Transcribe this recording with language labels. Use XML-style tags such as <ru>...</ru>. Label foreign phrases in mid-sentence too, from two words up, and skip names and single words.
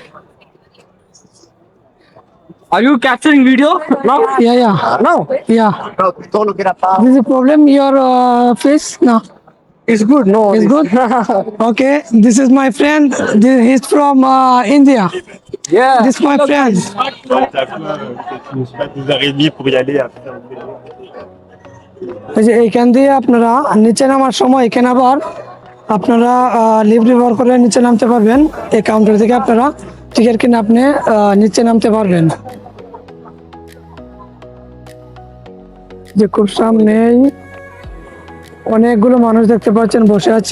<en>Are you capturing video? No? Yeah. No. Yeah. This is a problem your face? No. It's good. No. It's good? Okay. This is my friend. He's from India. Yeah. This is my friend.</en> <fr>Vous avez mis pour y aller après.</fr> <bn>এই যে এইখান দিয়ে আপনারা নিচে নামার সময় এখানে আবার আপনারা লিফট ব্যবহার করে নিচে নামতে পারবেন। এই কাউন্টার থেকে আপনারা টিকিট কিনে আপনি নিচে নামতে পারবেন। যে খুব সামনেই অনেকগুলো মানুষ দেখতে পাচ্ছেন বসে আছে।</bn>